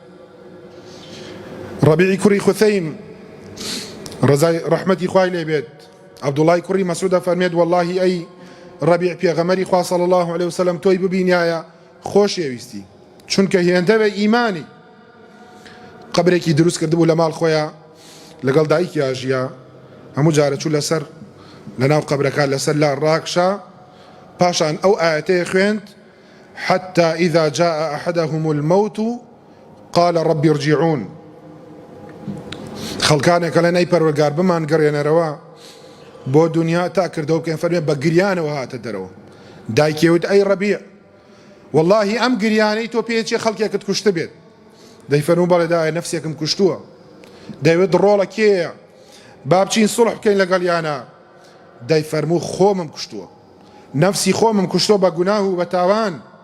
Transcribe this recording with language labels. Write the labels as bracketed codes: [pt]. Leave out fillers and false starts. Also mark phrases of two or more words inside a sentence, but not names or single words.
[ckb] ڕەبیعی کوڕی خوثەیم ڕزای ڕەحمەتی خوای لێ بێت عەبدوڵای کوڕی مەسعودە فەرمێت وەڵڵاهی ئەی ڕەبیع پێغەمبەری خوا [ar] صلی الله علیه وسلم [ckb] تۆی ببینایە خۆشەویستی چونکە هێندە بە ئیمانی قەبرێکی دروست کردبوو لە ماڵ خۆیان لەگەڵ دایکی ئاژیا هەموو جارە چوو لەسەر لەناو قەبرەکە لەسەر لا ڕاکشا پاشان ئەو ئاەتەیە خوێند [ar] حتى إذا جاء أحدهم الموت قال رب ارجعون [ckb] خەڵکانێکە لە نەی پەروەردگار بمان گەڕێنەرەوە بۆ دنیا تا کردەوە بکەن فەرمێ بە گریانەوە هاتە دەرەوە دایکێوت ئەی ڕەبیع وەڵڵاهی ئەم گریانەی تۆ پێچێ خەڵکێکت کوشتە بێت دەی فەرموو بەڵێ دایە نەفسێکم کوشتووە دەیوێت ڕۆڵە کێیە با بچین سوڵح بکەین لەگەڵیانە دەی فەرموو خۆمم کوشتووە نەفسی خۆمم کوشتۆ بە گوناه و بە تاوان.